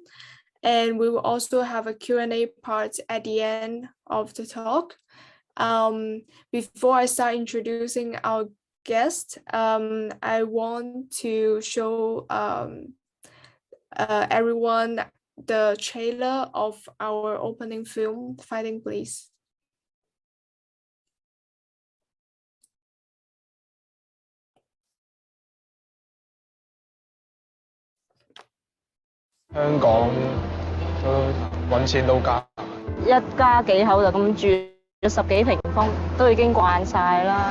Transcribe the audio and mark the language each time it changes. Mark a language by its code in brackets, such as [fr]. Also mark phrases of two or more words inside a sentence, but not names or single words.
[en] And we will also have a Q&A part at the end of the talk. Before I start introducing our guest, I want to show everyone the trailer of our opening film, Fighting Bliss. [yue] 香港都揾錢都艱，一家幾口就咁住咗10幾平方，都已經慣晒啦。